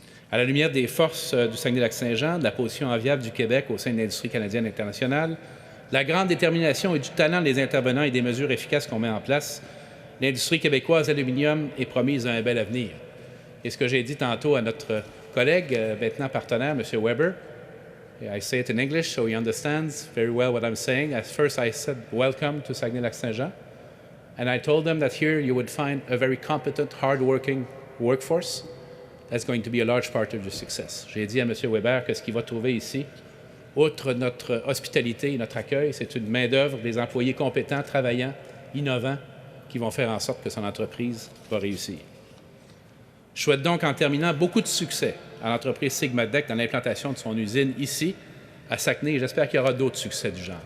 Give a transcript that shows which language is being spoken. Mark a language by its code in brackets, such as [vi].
[fr] À la lumière des forces du Saguenay-Lac-Saint-Jean, de la position enviable du Québec au sein de l'industrie canadienne internationale, la grande détermination et du talent des intervenants et des mesures efficaces qu'on met en place, l'industrie québécoise d'aluminium est promise à un bel avenir. Et ce que j'ai dit tantôt à notre collègue, maintenant partenaire, M. [en] Weber, I say it in English so he understands very well what I'm saying. At first I said, welcome to Saguenay-Lac-Saint-Jean. And I told them that here you would find a very competent, hard-working workforce. That's going to be a large part of your success. [fr] J'ai dit à M. Weber que ce qu'il va trouver ici, outre notre hospitalité et notre accueil, c'est une main-d'œuvre, des employés compétents, travaillants, innovants, qui vont faire en sorte que son entreprise va réussir. Je souhaite donc, en terminant, beaucoup de succès à l'entreprise Sigma-Dec dans l'implantation de son usine ici, à Saguenay, et j'espère qu'il y aura d'autres succès du genre.